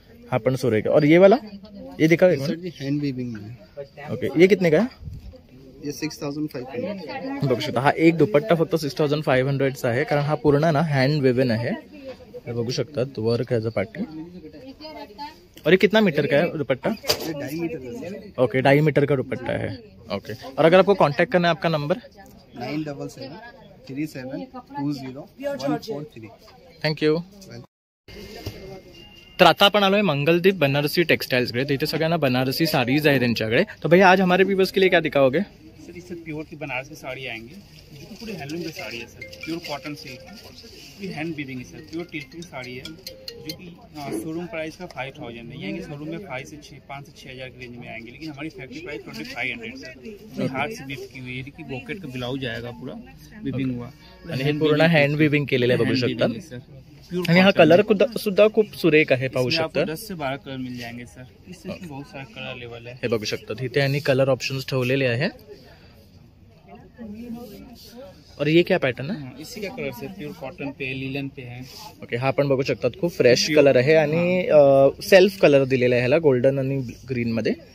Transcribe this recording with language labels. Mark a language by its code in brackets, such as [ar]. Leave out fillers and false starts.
[mr] हा पण सुरेख. [hi] और ये वाला, ये दिखा एक सर जी हैंड वीविंग में। ओके, ये कितने का है? ये 6500। [mr] बघू शकता, हा एक दुपट्टा फक्त 6500 चा आहे, कारण हा पूर्ण ना हँड वेवन आहे. हे बघू शकतात, वर्क ह्याचा पाठी. [hi] और ये कितना मीटर का है दुपट्टा? ये 2.5 मीटर का है। ओके, 2.5 मीटर का दुपट्टा है. ओके, और अगर आपको कांटेक्ट करना है, आपका नंबर? 977 37 20 143। [en] Thank you. [mr] तर आता आपण आलोय मंगलदीप बनारसी टेक्सटाइल्सकडे. तर इथे सगळ्यांना बनारसी साडीज आहे त्यांच्याकडे. [hi] तो भैया आज हमारे व्यूअर्स के लिए क्या दिखाओगे? सर इससे प्योर की बनारस की साड़ी आएंगी, जो कि पूरी हैंडलूम की साड़ी है सर, प्योर कॉटन से, पूरी हैंड वीविंग है सर, प्योर टिल्ट की साड़ी है, जो कि शोरूम प्राइस का 5000 है, यानी शोरूम में 5 से 6 हज़ार की रेंज में आएंगे, लेकिन हमारी फैक्ट्री प्राइस 2500 सर. हाथ से वीव की हुई है, कि बॉकेट का ब्लाउज आएगा पूरा वीविंग हुआ, [mr] आणि हे पूर्ण हँड विविंग केलेलं आहे, बघू शकता. सर आणि हा कलर सुद्धा खूप सुरेख आहे, पाहू शकता. [hi] 10 से 12 कलर मिल जाएंगे सर, इससे बहुत सारे कलर अवेलेबल है. [mr] हे बघू शकतात, इथे यांनी कलर ऑप्शन्स ठेवलेले आहे. [hi] और ये क्या पैटर्न है? इसी का कलर से प्योर कॉटन पे, लिलन पे है. [mr] ओके, हा पण बघू शकतात, खूप फ्रेश कलर आहे आणि सेल्फ कलर दिलेला आहे ह्याला, गोल्डन आणि ग्रीन मध्ये.